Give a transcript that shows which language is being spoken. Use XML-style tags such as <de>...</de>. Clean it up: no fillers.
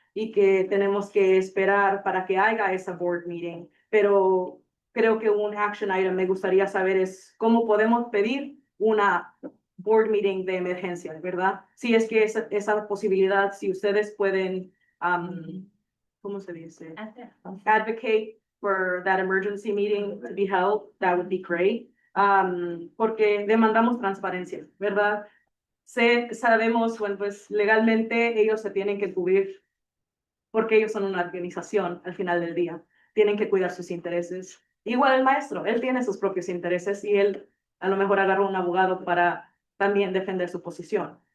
<es>y que tenemos que esperar para que haya esa</es> <en>board meeting,</en> <es>pero creo que un</es> <en>action item</en> <es>me gustaría saber es cómo podemos pedir una board meeting de emergencia, ¿verdad? Si es que esa posibilidad, si ustedes pueden, ¿cómo se dice?</es> <en>Advocate for that emergency meeting to be held, that would be great.</en> <es>Porque demandamos transparencia, ¿verdad? Sabemos, bueno, pues legalmente ellos se tienen que cubrir porque ellos son una organización al final del día. Tienen que cuidar sus intereses. Igual el maestro, él tiene sus propios intereses y él a lo mejor agarra un abogado para también defender su posición.</es>